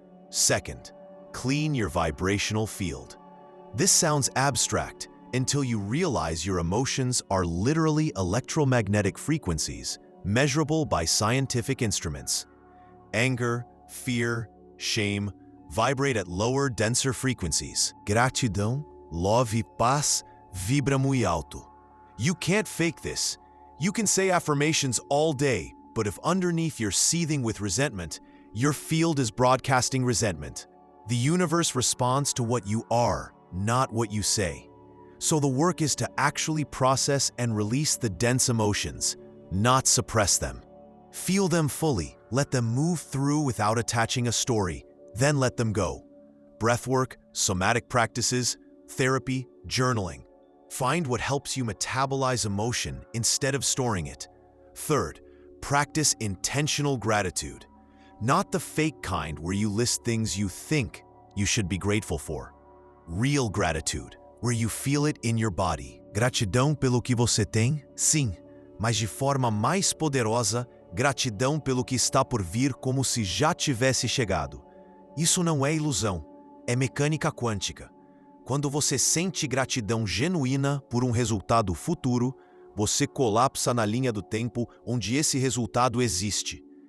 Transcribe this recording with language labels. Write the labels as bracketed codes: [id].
[en] Second, clean your vibrational field. This sounds abstract until you realize your emotions are literally electromagnetic frequencies measurable by scientific instruments. Anger, fear, shame vibrate at lower, denser frequencies. [pt] Gratidão, [en] love [pt] e paz vibra muito alto. [en] You can't fake this. You can say affirmations all day, but if underneath you're seething with resentment, your field is broadcasting resentment. The universe responds to what you are, not what you say. So the work is to actually process and release the dense emotions, not suppress them. Feel them fully, let them move through without attaching a story, then let them go. Breathwork, somatic practices, therapy, journaling. Find what helps you metabolize emotion instead of storing it. Third, practice intentional gratitude. Not the fake kind where you list things you think you should be grateful for. Real gratitude, where you feel it in your body. [pt] Gratidão pelo que você tem? Sim, mas de forma mais poderosa, gratidão pelo que está por vir como se já tivesse chegado. Isso não é ilusão, é mecânica quântica. Quando você sente gratidão genuína por um resultado futuro, você colapsa na linha do tempo onde esse resultado existe.